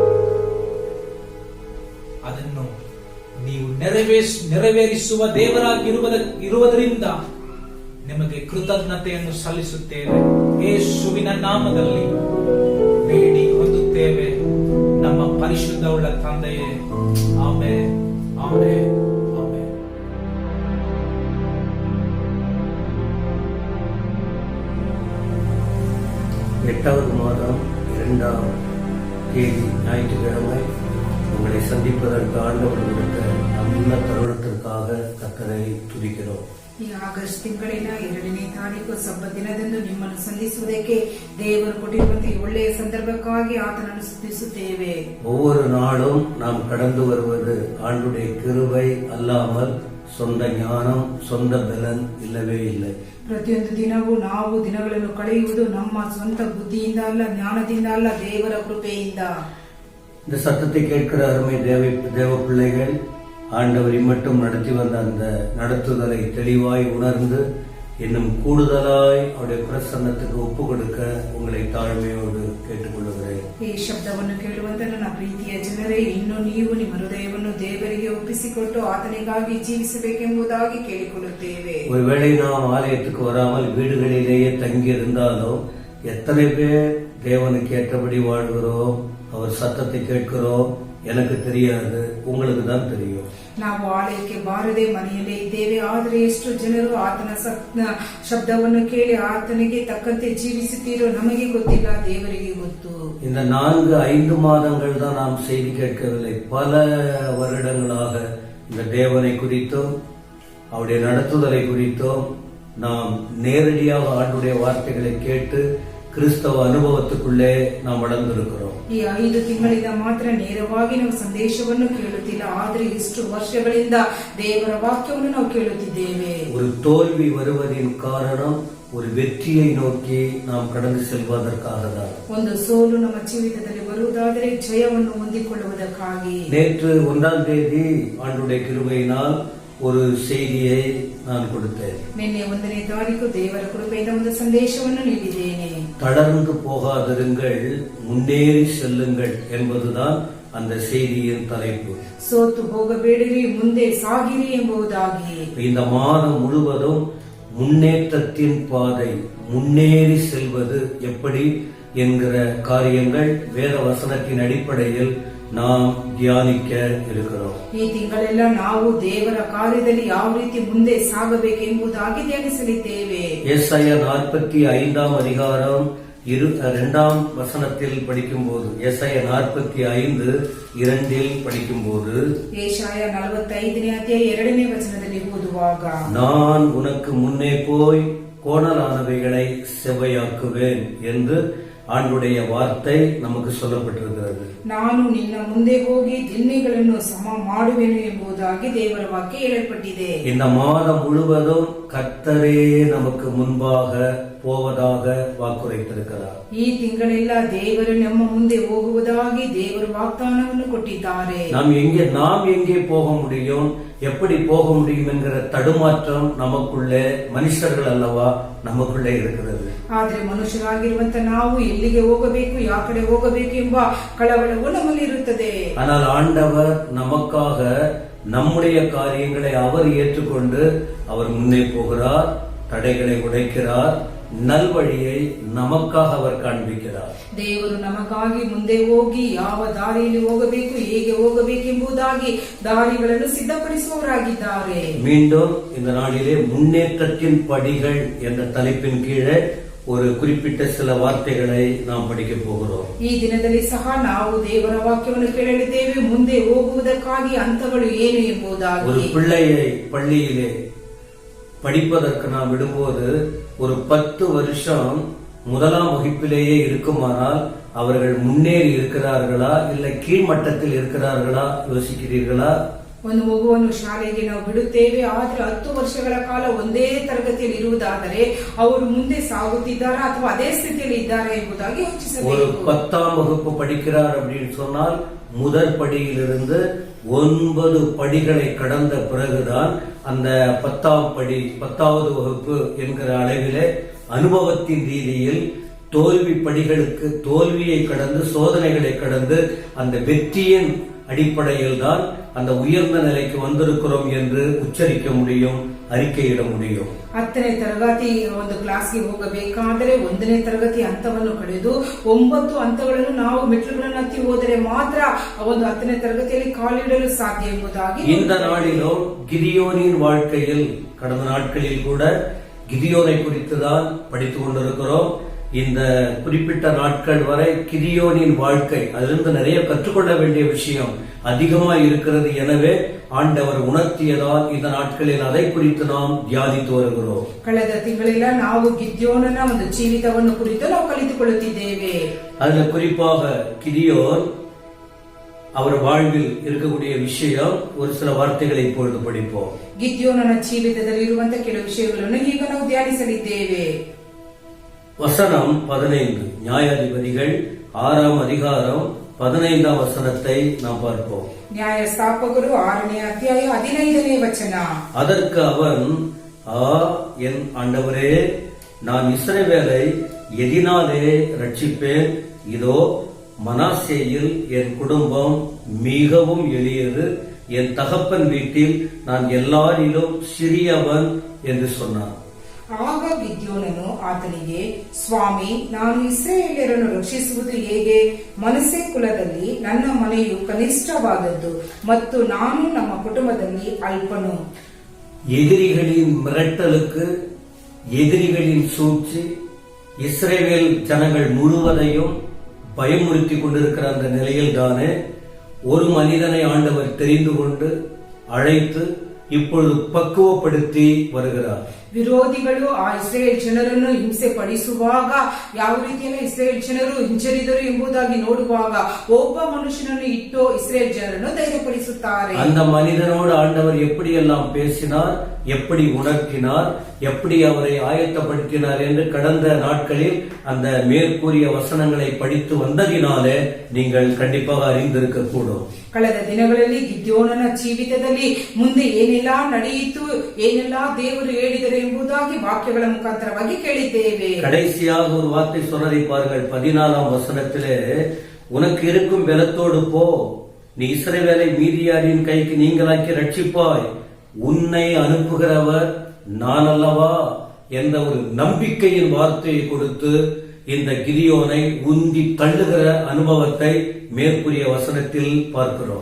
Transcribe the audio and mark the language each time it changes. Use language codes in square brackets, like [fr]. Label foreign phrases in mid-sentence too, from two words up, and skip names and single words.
[kn] ಅದನ್ನು ನೀವು ನೆರವೇರಿಸುವ ದೇವರಾಗಿರುವುದರಿಂದ ನಿಮಗೆ ಕೃತಜ್ಞತೆಯನ್ನು ಸಲ್ಲಿಸುತ್ತೇವೆ. ಯೇಸುವಿನ ನಾಮದಲ್ಲಿ ಬೇಡಿ ಹೊಂದುತ್ತೇವೆ ನಮ್ಮ ಪರಿಶುದ್ಧವುಳ್ಳ ತಂದೆಯೇ. ಆಮೆನ್, ಆಮೆನ್, ಆಮೆನ್. [ta] எட்டாவது மாதம் 2ஆம் தேதி ஞாயிற்றுக்கிழமை உங்களை சந்திப்பதற்கு ஆண்டவர் கொடுத்த நல்ல தருணத்திற்காக கர்த்தரை துதிக்கிறோம். [kn] ಈ ಆಗಸ್ಟ್ ತಿಂಗಳಿನ 2ನೇ ತಾರೀಕು ಸಬ್ಬತ್ ದಿನದಂದು ನಿಮ್ಮನ್ನು ಸಂಧಿಸುವುದಕ್ಕೆ ದೇವರು ಕೊಟ್ಟಿರುವಂತಹ ಒಳ್ಳೆಯ ಸಂದರ್ಭಕ್ಕಾಗಿ ಆತನನ್ನು ಸ್ತುತಿಸುತ್ತೇವೆ. [ta] ஒவ்வொரு நாளும் நாம் கடந்து வருவது ஆண்டுடைய கிருபை அல்லாமல் சொந்த ஞானம், சொந்த பலன் இல்லவே இல்லை. [kn] ಪ್ರತಿಯೊಂದು ದಿನವೂ ನಾವು ದಿನಗಳನ್ನು ಕಳೆಯುವುದು ನಮ್ಮ ಸ್ವಂತ ಬುದ್ಧಿಯಿಂದ ಅಲ್ಲ, ಜ್ಞಾನದಿಂದ ಅಲ್ಲ, ದೇವರ ಕೃಪೆಯಿಂದ. [ta] இந்த சத்தத்தை கேட்கிற அருமை தேவ பிள்ளைகள், ஆண்டவர் மட்டும் நடத்தி வந்த அந்த நடத்துதலை தெளிவாய் உணர்ந்து இன்னும் கூடுதலாய் அவருடைய பிரசன்னத்துக்கு ஒப்பு கொடுக்க உங்களை [kn] ತಾಳ್ಮೆಯೋடு ಕೇಳಿಕೊಳ್ಳುತ್ತೇನೆ. ಈ ಶಬ್ದವನ್ನು ಕೇಳುವಂತ ನನ್ನ ಪ್ರೀತಿಯ ಜನರೇ, ಇನ್ನು ನೀವು ನಿಮ್ಮ ಹೃದಯವನ್ನು ದೇವರಿಗೆ ಒಪ್ಪಿಸಿಕೊಟ್ಟು ಆತನಿಗಾಗಿ ಜೀವಿಸಬೇಕೆಂಬುದಾಗಿ ಕೇಳಿಕೊಳ್ಳುತ್ತೇವೆ. [ta] ஒருவேளை நாம் ஆலயத்துக்கு வராமல் வீடுகளிலேயே தங்கி இருந்தாலும் எத்தனை பேர் தேவனுக்கு ஏற்றபடி வாழ்கிறோம், அவர் சத்தத்தை கேட்கிறோம், எனக்கு தெரியாது, உங்களுக்கு தான் தெரியும். [kn] ನಾವು ಆಲಯಕ್ಕೆ ಬಾರದೆ ಮನೆಯಲ್ಲೇ ಇದ್ದೇವೆ, ಆದರೆ ಎಷ್ಟು ಜನರು ಆತನ ಶಬ್ದವನ್ನು ಕೇಳಿ ಆತನಿಗೆ ತಕ್ಕಂತೆ ಜೀವಿಸುತ್ತೀರೋ ನಮಗೆ ಗೊತ್ತಿಲ್ಲ, ದೇವರಿಗೆ ಗೊತ್ತು. [ta] இந்த 4-5 மாதங்கள் தான் நாம் செய்தி கேட்கவில்லை. பல வருடங்களாக இந்த தேவனை குறித்தும் அவருடைய நடத்துதலை குறித்தும் நாம் நேரடியாக ஆண்டுடைய வார்த்தைகளை கேட்டு கிறிஸ்தவ ಅನುಭವத்துக்குள்ளே நாம் வளர்ந்திருக்கிறோம். [kn] ಈ 5 ತಿಂಗಳಿಂದ ಮಾತ್ರ ನೇರವಾಗಿ ನಾವು ಸಂದೇಶವನ್ನು ಕೇಳುತ್ತಿಲ್ಲ, ಆದರೆ ಇಷ್ಟು ವರ್ಷಗಳಿಂದ ದೇವರ ವಾಕ್ಯವನ್ನು ನಾವು ಕೇಳುತ್ತಿದ್ದೇವೆ. [ta] ஒரு தோல்வி வருவதின் காரணம் ஒரு வெற்றியை நோக்கி நாம் கடந்து செல்வதற்காக தான். [kn] ಒಂದು ಸೋಲು ನಮ್ಮ ಜೀವಿತದಲ್ಲಿ ಬರುವುದಾದರೆ ಜಯವನ್ನು ಹೊಂದಿಕೊಳ್ಳುವುದಕ್ಕಾಗಿ. [ta] நேற்று 1ஆம் தேதி ஆண்டுடைய கிருபையினால் ஒரு செய்தியை நான் கொடுத்தேன். [kn] ನಿನ್ನೆ 1ನೇ ತಾರೀಕು ದೇವರ ಕೃಪೆಯಿಂದ ಒಂದು ಸಂದೇಶವನ್ನು ನೀಡಿದ್ದೇನೆ. [ta] தளர்ந்து போகாதிருங்கள், முன்னேறி செல்லுங்கள் என்பதுதான் அந்த செய்தியின் தலைப்பு. [kn] ಸೋತು ಹೋಗಬೇಡಿರಿ, ಮುಂದೆ ಸಾಗಿರಿ ಎಂಬುದಾಗಿ. [ta] இந்த மாதம் முழுவதும் முன்னேற்றத்தின் பாதை, முன்னேறி செல்வது எப்படி என்கிற காரியங்கள் வேத வசனத்தின் அடிப்படையில் நாம் தியானிக்க இருக்கிறோம். [kn] ಈ ತಿಂಗಳೆಲ್ಲ ನಾವು ದೇವರ ಕಾರ್ಯದಲ್ಲಿ ಯಾವ ರೀತಿ ಮುಂದೆ ಸಾಗಬೇಕೆಂಬುದಾಗಿ ಧ್ಯಾನಿಸಲಿದ್ದೇವೆ. [ta] ஏசாயா 45ஆம் அதிகாரம் 2ஆம் வசனத்தில் படிக்கும்போது, ஏசாயா 45:2 படிக்கும்போது, [kn] ஏசாயா 45ನೇ ಅಧ್ಯಾಯ 2ನೇ ವಚನದಲ್ಲಿ ಓದುವಾಗ, [ta] நான் உனக்கு முன்னே போய் கோணலானவைகளை செவ்வையாக்குவேன் என்று ஆண்டுடைய வார்த்தை நமக்கு சொல்லப்பட்டிருக்கிறது. [kn] ನಾನು ನಿನ್ನ ಮುಂದೆ ಹೋಗಿ ದಿನ್ನೆಗಳನ್ನು ಸಮ ಮಾಡುವೆನು ಎಂಬುದಾಗಿ ದೇವರ ವಾಕ್ಯ ಹೇಳಲ್ಪಟ್ಟಿದೆ. [ta] இந்த மாதம் முழுவதும் கர்த்தரே நமக்கு முன்பாக போவதாக வாக்குரைத்திருக்கிறார். [kn] ಈ ತಿಂಗಳೆಲ್ಲ ದೇವರು ನಮ್ಮ ಮುಂದೆ ಹೋಗುವುದಾಗಿ ದೇವರು ವಾಗ್ದಾನವನ್ನು ಕೊಟ್ಟಿದ್ದಾರೆ. [ta] நாம் எங்கே போக முடியும், எப்படி போக முடியும் என்கிற தடுமாற்றம் நமக்குள்ளே மனுஷர்கள் அல்லவா நமக்குள்ளே இருக்கிறது. [kn] ಆದ್ರೆ ಮನುಷ್ಯರಾಗಿರುವಂತ ನಾವು ಎಲ್ಲಿಗೆ ಹೋಗಬೇಕು, ಯಾವ ಕಡೆ ಹೋಗಬೇಕು ಎಂಬ ಕಳವಳವು ನಮ್ಮಲ್ಲಿ ಇರುತ್ತದೆ. [ta] ஆனால் ஆண்டவர் நமக்காக நம்முடைய காரியங்களை அவர் ஏற்றுக்கொண்டு அவர் முன்னே போகிறார், தடைகளை உடைக்கிறார், நல்வழியை நமக்காக அவர் காண்பிக்கிறார். [kn] ದೇವರು ನಮಗಾಗಿ ಮುಂದೆ ಹೋಗಿ ಯಾವ ದಾರಿಯಲ್ಲಿ ಹೋಗಬೇಕು, ಹೇಗೆ ಹೋಗಬೇಕೆಂಬುದಾಗಿ ದಾರಿಗಳನ್ನು ಸಿದ್ಧಪಡಿಸುವವರಾಗಿದ್ದಾರೆ. [ta] மீண்டும் இந்த நாளிலே முன்னேற்றத்தின் படிகள் என்ற தலைப்பின் கீழே ஒரு குறிப்பிட்ட சில வார்த்தைகளை நாம் படிக்க போகிறோம். [kn] ಈ ದಿನದಲ್ಲಿ ಸಹ ನಾವು ದೇವರ ವಾಕ್ಯವನ್ನು ಕೇಳಲಿದ್ದೇವೆ. ಮುಂದೆ ಹೋಗುವುದಕ್ಕಾಗಿ ಹಂತಗಳು ಏನು ಎಂಬುದಾಗಿ. [ta] ஒரு பிள்ளையை பள்ளியிலே படிப்பதற்கு நாம் விடும்போது ஒரு 10 வருஷம் முதலாம் வகுப்பிலேயே இருக்குமானால் அவர்கள் முன்னேறி இருக்கிறார்களா இல்ல கீழ்மட்டத்தில் இருக்கிறார்களா யோசிக்கிறீர்களா? [kn] ಒಂದು ಮಗುವನ್ನು ಶಾಲೆಗೆ ನಾವು ಬಿಡುತ್ತೇವೆ, ಆದ್ರೆ 10 ವರ್ಷಗಳ ಕಾಲ ಒಂದೇ ತರಗತಿಯಲ್ಲಿ ಇರುವುದಾದರೆ ಅವರು ಮುಂದೆ ಸಾಗುತ್ತಿದ್ದಾರಾ ಅಥವಾ ಅದೇ ಸ್ಥಿತಿಯಲ್ಲಿ ಇದ್ದಾರಾ ಎಂಬುದಾಗಿ [ta] ஒரு [kn] ಯೋಚಿಸಬೇಕು. [ta] 10ஆம் வகுப்பு படிக்கிறார் அப்படின்னு சொன்னால் முதல் படியிலிருந்து 9 படிகளை கடந்த பிறகுதான் அந்த 10ஆம் படி 10வது வகுப்பு என்கிற அளவிலே அனுபவத்தின் ரீதியில் தோல்வி படிகளுக்கு தோல்வியை கடந்து சோதனைகளை கடந்து அந்த வெற்றியின் அடிப்படையில் தான் அந்த உயர்ந்த நிலைக்கு வந்திருக்கிறோம் என்று உச்சரிக்க முடியும், அறிக்கையிட முடியும். [kn] 10ನೇ ತರಗತಿ ಒಂದು ಕ್ಲಾಸ್ಗೆ ಹೋಗಬೇಕಾದರೆ 1ನೇ ತರಗತಿ ಹಂತವನ್ನು ಕಳೆದು 9 ಹಂತಗಳನ್ನು ನಾವು ಮೆಟ್ಲುಗಳನ್ನು ಹತ್ತಿ ಹೋದರೆ ಮಾತ್ರ ಒಂದು 10ನೇ ತರಗತಿಯಲ್ಲಿ ಕಾಲಿಡಲು ಸಾಧ್ಯ ಎಂಬುದಾಗಿ. [ta] இந்த நாளிலும் கிதியோனின் வாழ்க்கையில் கடந்த நாட்களில் கூட கிதியோனை குறித்து தான் படித்துக் கொண்டிருக்கிறோம். இந்த குறிப்பிட்ட நாட்கள் வரை கிதியோனின் வாழ்க்கை, அதிலிருந்து நிறைய கற்றுக்கொள்ள வேண்டிய விஷயம் அதிகமாக இருக்கிறது. எனவே ஆண்டவர் உணர்த்தியதால் இந்த நாட்களில் அதை குறித்து நாம் தியானித்து வருகிறோம். [kn] ಕಳೆದ ತಿಂಗಳೆಲ್ಲ ನಾವು ಗಿದ್ಯೋನನ ಒಂದು ಜೀವಿತವನ್ನು ಕುರಿತು ನಾವು ಕಲಿತುಕೊಳ್ಳುತ್ತಿದ್ದೇವೆ. [ta] அதுல குறிப்பாக கிதியோன் அவர் வாழ்வில் இருக்கக்கூடிய விஷயம் ஒரு சில வார்த்தைகளை இப்பொழுது படிப்போம். [kn] ಗಿದ್ಯೋನನ ಜೀವಿತದಲ್ಲಿ ಇರುವಂತಹ ಕೆಲವು ವಿಷಯಗಳನ್ನು ಈಗ ನಾವು ಧ್ಯಾನಿಸಲಿದ್ದೇವೆ. [ta] வசனம் 15, நியாயாதிபதிகள் 6ஆம் அதிகாரம் 15ஆம் வசனத்தை நாம் பார்ப்போம். [kn] ನ್ಯಾಯಸ್ಥಾಪಕರು 6ನೇ ಅಧ್ಯಾಯ 15ನೇ ವಚನ. [ta] அதற்கு அவன், என் ஆண்டவரே, நான் இஸ்ரவேலை எதினாலே ரட்சிப்பேன்? இதோ மனாசேயில் என் குடும்பம் மிகவும் எளியது, என் தகப்பன் வீட்டில் நான் எல்லாரிலும் சிறியவன் என்று சொன்னான். [kn] ಆಗ ಗಿದ್ಯೋನನು ಆತನಿಗೆ, ಸ್ವಾಮಿ, ನಾನು ಇಸ್ರಾಯೇಲ್ಯರನ್ನು ರಕ್ಷಿಸುವುದು ಹೇಗೆ? ಮನಸ್ಸೆ ಕುಲದಲ್ಲಿ ನನ್ನ ಮನೆಯು ಕನಿಷ್ಠವಾದದ್ದು ಮತ್ತು ನಾನು ನಮ್ಮ ಕುಟುಂಬದಲ್ಲಿ ಅಲ್ಪನು. [ta] எதிரிகளின் மிரட்டலுக்கு, எதிரிகளின் சூழ்ச்சி, இஸ்ரேல் ஜனங்கள் முழுவதையும் பயமுறுத்தி கொண்டிருக்கிற அந்த நிலையில் தானே ஒரு மனிதனை ஆண்டவர் தெரிந்து கொண்டு அழைத்து இப்பொழுது பக்குவப்படுத்தி வருகிறார். [kn] ವಿರೋಧಿಗಳು ಆ ಇಸ್ರೇಲ್ ಜನರನ್ನು ಹಿಂಸೆ ಪಡಿಸುವಾಗ ಯಾವ ರೀತಿಯಲ್ಲಿ ಇಸ್ರೇಲ್ ಜನರು ಹಿಂಜರಿದರು ಎಂಬುದಾಗಿ ನೋಡುವಾಗ ಒಬ್ಬ ಮನುಷ್ಯನನ್ನು ಇಟ್ಟು ಇಸ್ರೇಲ್ ಜನರನ್ನು ಧೈರ್ಯಪಡಿಸುತ್ತಾರೆ. [ta] அந்த மனிதனோடு ஆண்டவர் எப்படியெல்லாம் பேசினார், எப்படி உணர்த்தினார், எப்படி அவரை ஆயத்தப்படுத்தினார் என்று கடந்த நாட்களில் அந்த மேற்கூறிய வசனங்களை படித்து வந்ததினாலே நீங்கள் கண்டிப்பாக அறிந்திருக்க கூடும். [kn] ಕಳೆದ ದಿನಗಳಲ್ಲಿ ಗಿದ್ಯೋನನ ಜೀವಿತದಲ್ಲಿ ಮುಂದೆ ಏನೆಲ್ಲ ನಡೆಯಿತು, ಏನೆಲ್ಲ ದೇವರು ಹೇಳಿದರು ಎಂಬುದಾಗಿ ವಾಕ್ಯಗಳ ಮುಖಾಂತರವಾಗಿ ಕೇಳಿದ್ದೇವೆ. [ta] கடைசியாக ஒரு வார்த்தை சொன்னதை பாருங்கள். 14ஆம் வசனத்திலே, உனக்கு இருக்கும் பலத்தோடு போ, நீ இஸ்ரவேலை மீதியாரின் கைக்கு நீங்களாக்கி ரட்சிப்பாய், உன்னை அனுப்புகிறவர் நான் அல்லவா என்ற ஒரு நம்பிக்கையின் வார்த்தையை கொடுத்து இந்த கிதியோனை உந்தி தள்ளுகிற அனுபவத்தை மேற்கூறிய வசனத்தில் பார்க்கிறோம்.